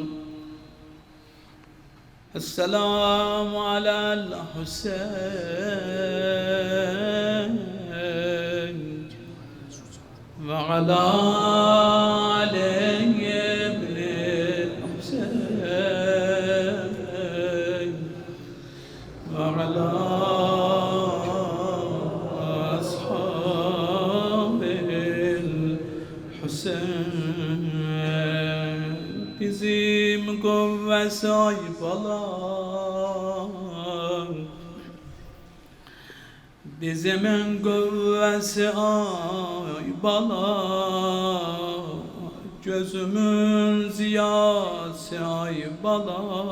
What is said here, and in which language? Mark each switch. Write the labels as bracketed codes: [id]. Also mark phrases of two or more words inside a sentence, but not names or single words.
[ar] السلام على الحسين وعلى علي ابن الحسين وعلى أصحاب الحسين [az] bizim kuvve sahip olan bizimin kuvvesi ay bala gözümün ziyası ay bala